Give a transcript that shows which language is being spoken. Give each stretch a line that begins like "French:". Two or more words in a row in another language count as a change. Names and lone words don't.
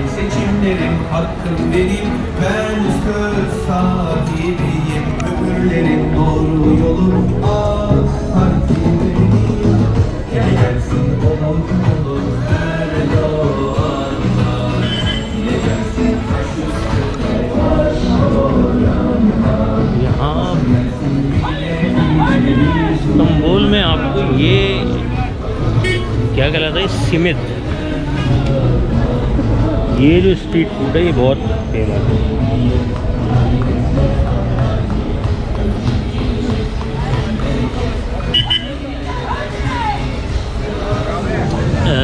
Turkish: Seçimlerim, hakkım benim, ben söz sahibiyim. Ömürlerim, doğru yolum, partim benim. Gel gelsin olur olur her doğanlar. Dile gelsin taş üstüne baş olanlar.
Urdu: یہاں استنبول میں آپ کو یہ کیا کہلاتا ہے، سمت، یہ جو
English: street food
Urdu: ہے یہ بہت فیمس ہے.